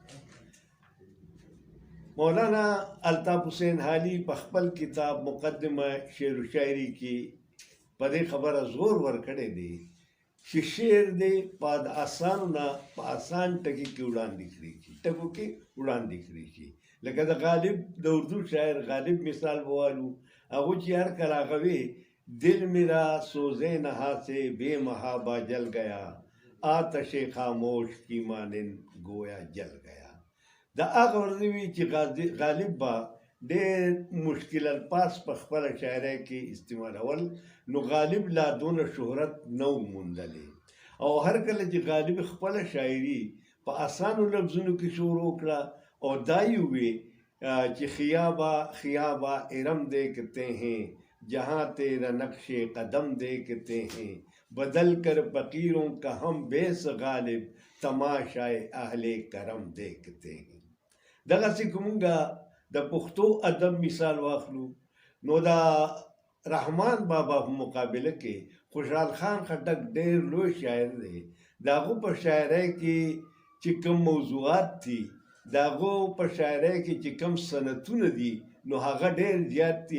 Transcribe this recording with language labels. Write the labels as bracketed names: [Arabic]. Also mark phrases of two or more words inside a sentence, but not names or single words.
[Pashto] مولانا الطاف حسین حالي په خپل کتاب مقدمه شعر و شاعري کې په دې خبره زور ورکړی دی چې شعر دې په آسانو نه په آسان ټکي کې وړاندې کړی شي، ټکو کې وړاندې کړی شي. لکه د غالب د اردو شاعر غالب مثال بوالو، هغه چې هر کله هغه وی [Urdu] دل میرا سوزے نہا سے بے محابہ جل گیا، آتش خاموش کی مانند گویا جل گیا. [Pashto] دا هغه ورته وی چې غالب به ډېر مشکل الفاظ په خپله شاعرۍ کې استعمالول، نو غالب لا دونه شهرت نه و موندلی. او هر کله چې غالب خپله شاعري په اسانو لفظونو کې شروع کړه او دا یې ووی چې [Urdu] خیابا ارم دیکھتے ہیں جہاں تیرا نقش قدم دیکھتے ہیں، بدل کر فقیروں کا ہم بیس غالب تماشائے اہل کرم دیکھتے ہیں. [Pashto] دغسې که مونږ د پښتو ادب مثال واخلو، نو د رحمان بابا په مقابله کې خوشحال خان خټک ډېر لوی شاعر دی. د هغو په شاعرۍ کې چې کوم موضوعات دي، د هغو په شاعرۍ کې چې کوم سنتونه دي، نو هغه ډېر زیات دي.